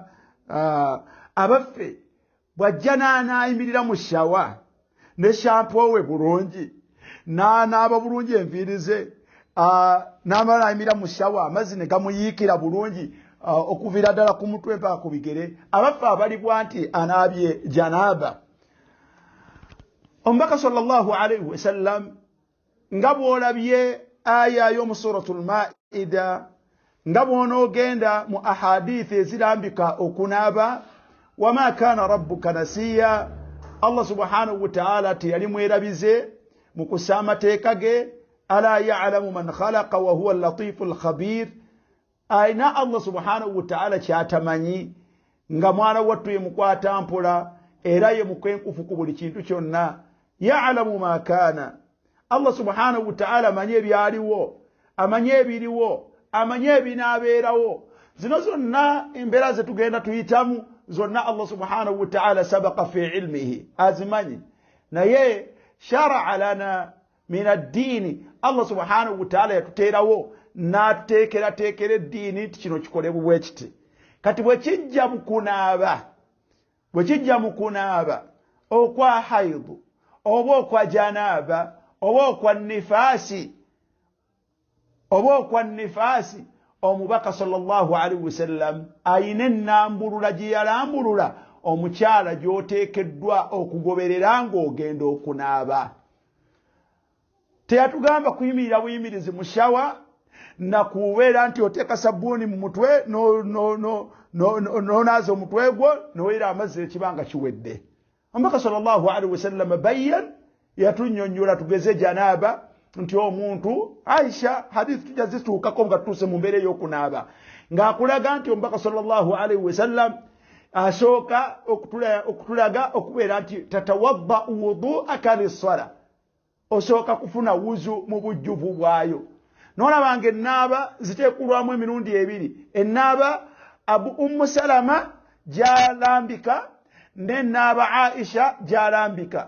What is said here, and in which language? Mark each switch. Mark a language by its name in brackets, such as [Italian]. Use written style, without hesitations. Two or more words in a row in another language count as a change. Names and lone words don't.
[Ganda] abaffe bw'ajja n'anayimirira mu shawa ne shampo we bulungi n'anaaba bulungi enviiri ze, n'amala nayimirira mu shawa amazzi ne gamuyiikira bulungi okuviira ddala ku mutwe mpaka ku bigere, abaffe abalibwa nti anaabye janaaba. Omubaka [Arabic] صلى الله عليه وسلم [Ganda] nga bw'olabye aya y'omu suratul Maida, nga bw'onoogenda mu ahadithi ezirambika okunaaba, [Arabic] وما كان ربك نسيا, الله سبحانه وتعالى [Ganda] teyali mwerabize mu kussa amateeka ge, [Arabic] ألا يعلم من خلق وهو اللطيف الخبير. [Ganda] Ayina [Arabic] الله سبحانه وتعالى [Ganda] kyatamanyi nga mwana wattu ye mukwata mpola era ye mukwenkufu ku buli kintu kyonna. [Arabic] يعلم ما كان, الله سبحانه وتعالى [Ganda] amanyi ebyaliwo, amanyi ebiriwo, amanyi ebinaabeerawo. Zino zonna embeera ze tugenda tuyitamu zonna [Arabic] الله سبحانه وتعالى سبق في علمه, [Ganda] azimanyi. Naye [Arabic] شرع لنا من الدين, الله سبحانه وتعالى [Ganda] yatuteerawo n'atuteekerateekera eddiini nti kino kikolebwa bwe kiti. Kati bwe kijja mu kunaaba okwa haidu oba okwa janaaba oba okwa nifaasi, omubaka [Arabic] صلى الله عليه وسلم [Ganda] ayina ennambulula gye yalambulula omukyala gy'oteekeddwa okugoberera ng'ogenda okunaaba. Teyatugamba kuyimirira buyimirizi mu shawa na kubeera nti oteeka sabbuuni mu mutwe n'onaaza omutwe gwo n'oyira amazzi ekibanga kiwedde. Omubaka [Arabic] صلى الله عليه وسلم بيّن [Ganda] yatunnyonnyola tugeze janaaba nti omuntu, Aisha hadithi tujja zituukako nga tutuuse mu mbeera ey'okunaaba, ng'akulaga nti omubaka [Arabic] صلى الله عليه وسلم [Ganda] asooka okutulaga okubeera nti tatawadda [Arabic] وضوءك للصلاة, [Ganda] osooka kufuna wuzu mu bujjuvu bwayo. N'olabanga ennaaba ziteekulwamu emirundi ebiri, ennaaba Ummu Salama gy'alambika n'ennaaba Aisha gy'alambika.